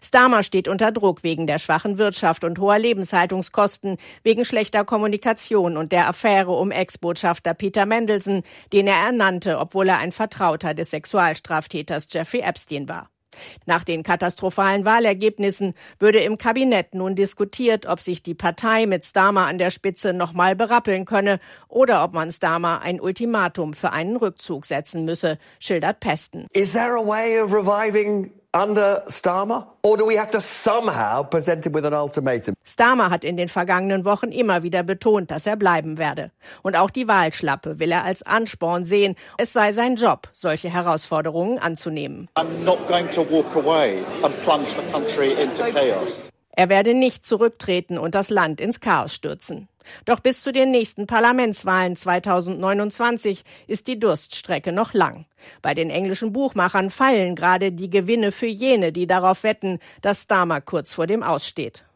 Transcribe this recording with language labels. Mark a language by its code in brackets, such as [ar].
[de] Starmer steht unter Druck wegen der schwachen Wirtschaft und hoher Lebenshaltungskosten, wegen schlechter Kommunikation und der Affäre um Ex-Botschafter Peter Mandelson, den er ernannte, obwohl er ein Vertrauter des Sexualstraftäters Jeffrey Epstein war. Nach den katastrophalen Wahlergebnissen würde im Kabinett nun diskutiert, ob sich die Partei mit Starmer an der Spitze noch mal berappeln könne oder ob man Starmer ein Ultimatum für einen Rückzug setzen müsse, schildert Paston. [en] Is there a way of reviving under Starmer? Or do we have to somehow present him with an ultimatum? [de] Starmer hat in den vergangenen Wochen immer wieder betont, dass er bleiben werde. Und auch die Wahlschlappe will er als Ansporn sehen. Es sei sein Job, solche Herausforderungen anzunehmen. [en] I'm not going to walk away and plunge the country into chaos. [de] Er werde nicht zurücktreten und das Land ins Chaos stürzen. Doch bis zu den nächsten Parlamentswahlen 2029 ist die Durststrecke noch lang. Bei den englischen Buchmachern fallen gerade die Gewinne für jene, die darauf wetten, dass Starmer kurz vor dem Aussteht.